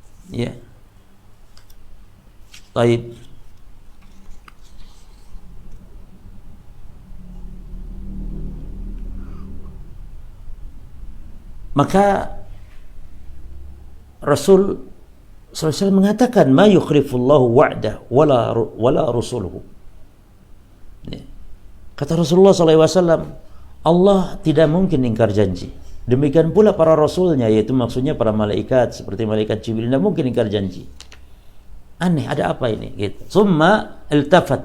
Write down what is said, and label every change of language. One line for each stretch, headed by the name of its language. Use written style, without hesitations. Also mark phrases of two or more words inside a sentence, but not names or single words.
Indonesian: Ya. Baik. Maka Rasul SAW mengatakan
Arabic: ما يخلف الله وعده ولا رسله.
Indonesian: Ya. Kata Rasulullah SAW, Allah tidak mungkin ingkar janji. Demikian pula para rasulnya, yaitu maksudnya para malaikat seperti malaikat Jibril, tidak mungkin ingkar janji. Aneh, ada apa ini? Gitu.
Arabic: ثم التفت.